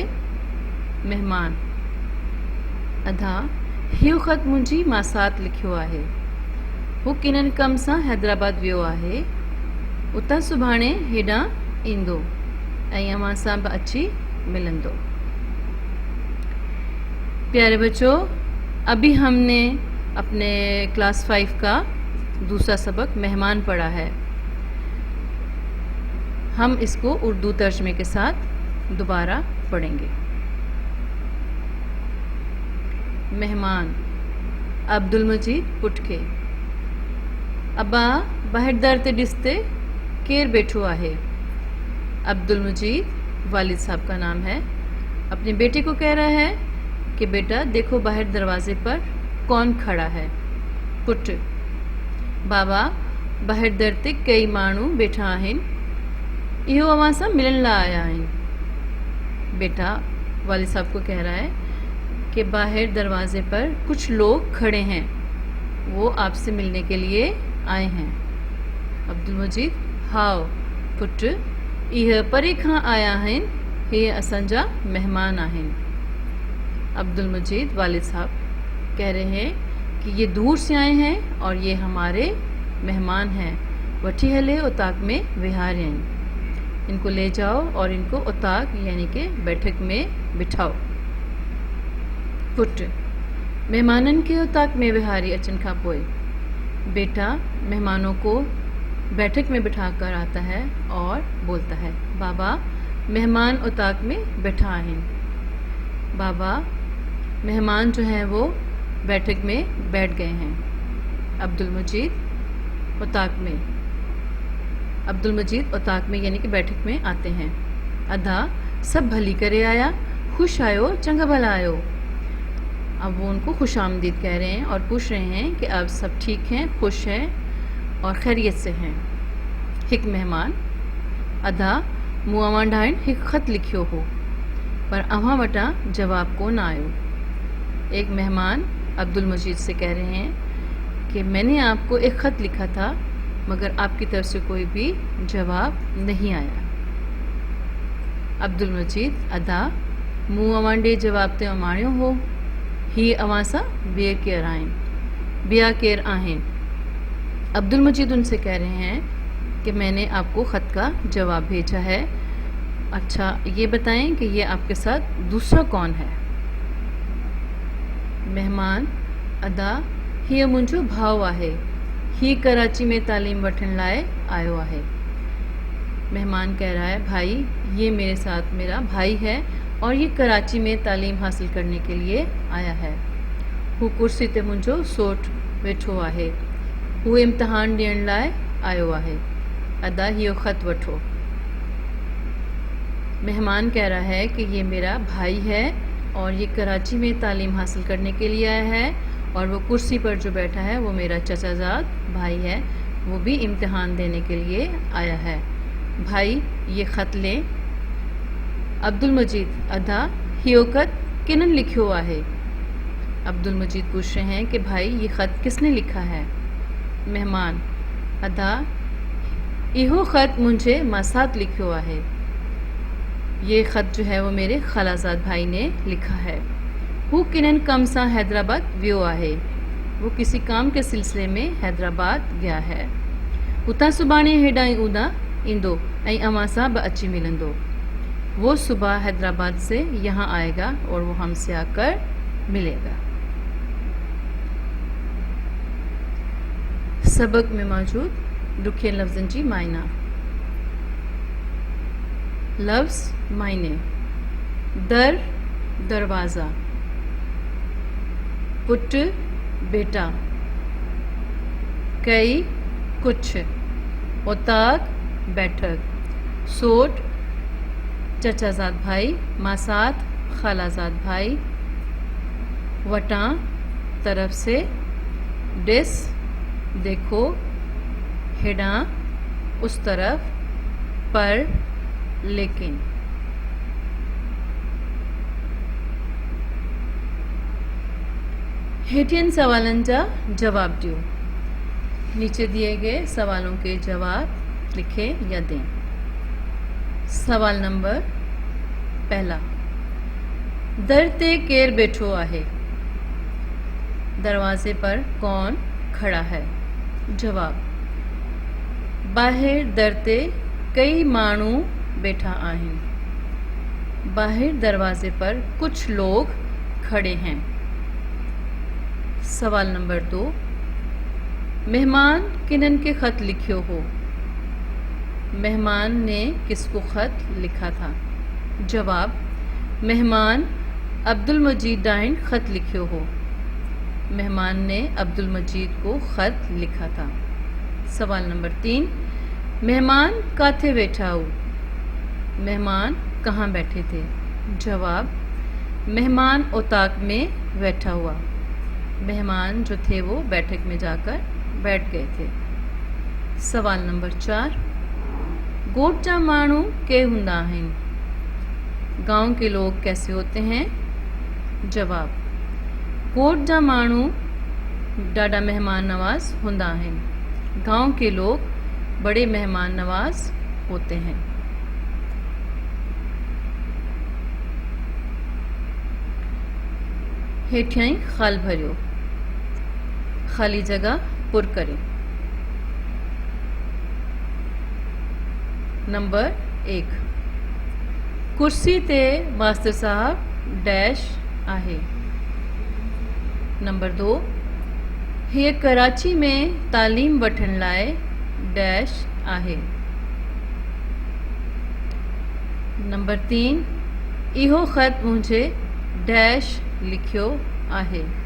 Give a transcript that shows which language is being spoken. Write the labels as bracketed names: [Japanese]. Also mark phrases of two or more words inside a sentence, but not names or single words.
[Sindhi] महिमान अदा हीअ ख़त मुंहिंजी मासात लिखियो आहे। हू किननि कम सां हैदराबाद वियो आहे। उतां सुभाणे हेॾां ईंदो ऐं अव्हां सां बि अची मिलंदो। [Urdu] پیارے بچوں، ابھی ہم نے اپنے کلاس 5 کا دوسرا سبق مہمان پڑھا ہے. ہم اس کو اردو ترجمے کے ساتھ دوبارہ پڑھیں گے. [Sindhi] मेहमान अब्दुल मजीद पुट खे अब्बा ॿाहिरि दर ते ॾिस ते केरु बैठो आहे। [Urdu] عبدالمجید والد صاحب کا نام ہے، اپنے بیٹے کو کہہ رہا ہے کہ بیٹا دیکھو باہر دروازے پر کون کھڑا ہے. [Sindhi] पुट बाबा ॿाहिरि दर ते कई माण्हू वेठा आहिनि। इहो अव्हां सां मिलण लाइ आया आहिनि। [Urdu] بیٹا والد صاحب کو کہہ رہا ہے کہ باہر دروازے پر کچھ لوگ کھڑے ہیں، وہ آپ سے ملنے کے لیے آئے ہیں. [Sindhi] अब्दुल मजीद हाओ पुट, इहे परे खां आया आहिनि। हीअ असांजा महिमान आहिनि। [Urdu] عبدالمجید والد صاحب کہہ رہے ہیں کہ یہ دور سے آئے ہیں اور یہ ہمارے مہمان ہیں. [Sindhi] वठी हले उताक में विहारियनि। [Urdu] ان کو لے جاؤ اور ان کو اوطاق یعنی کہ بیٹھک میں بٹھاؤ. [Sindhi] पुट मेहमाननि खे उताक में विहारी अचण खां पोइ [Urdu] بیٹا مہمانوں کو بیٹھک میں بٹھا کر آتا ہے اور بولتا ہے بابا مہمان اوطاق میں بیٹھا ہیں. بابا مہمان جو ہیں وہ بیٹھک میں بیٹھ گئے ہیں. عبدالمجید اوطاق میں یعنی کہ بیٹھک میں آتے ہیں. [Sindhi] अदा सब भली करे आया, खुश आयो, चंगा भला आयो। [Urdu] اب وہ ان کو خوش آمدید کہہ رہے ہیں اور پوچھ رہے ہیں کہ اب سب ٹھیک ہیں، خوش ہیں اور خیریت سے ہیں. [Sindhi] हिक मेहमान अदा मूं अवां ॾांहुं हिकु ख़त लिखियो हो पर अवां वटां जवाब कोन आयो। [Urdu] ایک مہمان عبدالمجید سے کہہ رہے ہیں کہ میں نے آپ کو ایک خط لکھا تھا مگر آپ کی طرف سے کوئی بھی جواب نہیں آیا. [Sindhi] अब्दुल मजीद अदा मूं अवां ॾे जवाब ते माणियो हो, ही अवां सां ॿिया केर आहिनि। [Urdu] عبدالمجید ان سے کہہ رہے ہیں کہ میں نے آپ کو خط کا جواب بھیجا ہے، اچھا یہ بتائیں کہ یہ آپ کے ساتھ دوسرا کون ہے. [Sindhi] मेहमान अदा हीअ मुंहिंजो भाउ आहे, ही कराची में तालीम वठण लाइ आयो आहे। [Urdu] مہمان کہہ رہا ہے بھائی یہ میرے ساتھ میرا بھائی ہے اور یہ کراچی میں تعلیم حاصل کرنے کے لیے آیا ہے. [Sindhi] हू कुर्सी ते मुंहिंजो सोट वेठो आहे, हू इम्तिहान ॾियण लाइ आयो आहे। अदा हियो ख़त वठो। [Urdu] مہمان کہہ رہا ہے کہ یہ میرا بھائی ہے اور یہ کراچی میں تعلیم حاصل کرنے کے لیے آیا ہے اور وہ کرسی پر جو بیٹھا ہے وہ میرا چچازاد بھائی ہے، وہ بھی امتحان دینے کے لیے آیا ہے. بھائی یہ خط لیں. [Sindhi] अब्दुल मजीद अदा हियो ख़त किनन लिखियो आहे। [Urdu] عبدالمجید پوچھ رہے ہیں کہ بھائی یہ خط کس نے لکھا ہے. [Sindhi] मेहमान अदा इहो ख़त मुझे मासात लिखियो आहे, [Urdu] یہ خط جو ہے وہ میرے خالہ زاد بھائی نے لکھا ہے. [Sindhi] हू किनन कम सां हैदराबाद वियो आहे, [Urdu] وہ کسی کام کے سلسلے میں حیدرآباد گیا ہے. [Sindhi] उतां सुभाणे हेॾां ई उदा ईंदो ऐं अवां सां बि अची मिलंदो। [Urdu] وہ صبح حیدرآباد سے یہاں آئے گا اور وہ ہم سے آکر ملے گا. [Sindhi] सबक में मौजूद ॾुखियनि लफ़्ज़नि जी मायना। [Urdu] لفظ معنی در دروازہ، پٹ بیٹا, کئی کچھ, اوطاق بیٹھک، سوٹ چچازاد بھائی، ماسات خالہ زاد بھائی، وٹاں طرف سے، ڈس دیکھو، ہیڈاں اس طرف، پر لیکن. [Sindhi] हेठियन सवालन जा जवाब दियो। [Urdu] نیچے دیے گئے سوالوں کے جواب لکھیں یا دیں. سوال نمبر پہلا, [Sindhi] दर ते केर बैठो आहे। [Urdu] دروازے پر کون کھڑا ہے. [Sindhi] जवाब, बाहिर दर ते कई माण्हू बैठा आहिनि। [Urdu] باہر دروازے پر کچھ لوگ کھڑے ہیں. [Sindhi] सवाल नंबर 2, मेहमान किनन के ख़त लिखियो हो। [Urdu] مہمان نے کس کو خط لکھا تھا. [Sindhi] जवाब, मेहमान अब्दुल मजीद ॾांहुं ख़त लिखियो हो। [Urdu] مہمان نے عبدالمجید کو خط لکھا تھا. [Sindhi] सवाल नंबर 3, मेहमान काथे बैठा हो। [Urdu] مہمان کہاں بیٹھے تھے. [Sindhi] जवाब, मेहमान उताक में बैठा हुआ। [Urdu] مہمان جو تھے وہ بیٹھک میں جا کر بیٹھ گئے تھے. سوال نمبر 4, [Sindhi] गोठ जा माण्हू के हुंदा आहिनि। [Urdu] گاؤں کے لوگ کیسے ہوتے ہیں. جواب, [Sindhi] गोठ जा माण्हू ॾाढा मेहमान नवाज हुंदा आहिनि। [Urdu] گاؤں کے لوگ بڑے مہمان نواز ہوتے ہیں. [Sindhi] हेठियां ख़ाल भरियो, [Urdu] خالی جگہ پر کریں. [Sindhi] नंबर 1, कुर्सी ते मास्टर साहब डैश आहे। नंबर 2, हीअ कराची में तालीम वठण लाइ डैश आहे। नंबर 3, इहो ख़त मुझे डैश लिखियो आहे।